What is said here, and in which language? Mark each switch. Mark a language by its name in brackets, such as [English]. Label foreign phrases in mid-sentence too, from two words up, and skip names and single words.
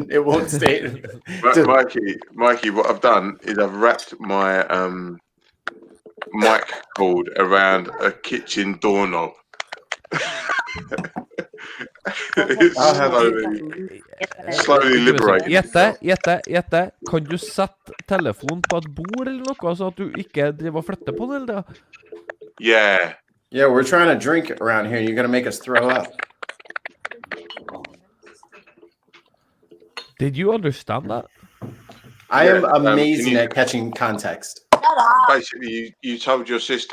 [English] It won't stay. But Mikey, what I've done is I've wrapped my mic cord around a kitchen doorknob. It's slowly liberating. [Norwegian] Gjette. Kan du sette telefonen på et bord eller noe, så at du ikke driver og flytter på den? Eller? [English] Yeah. Yeah, we're trying to drink around here, and you're gonna make us throw up. Did you understand that? I am Yeah, amazing can you- at catching context. Basically, you told your sister.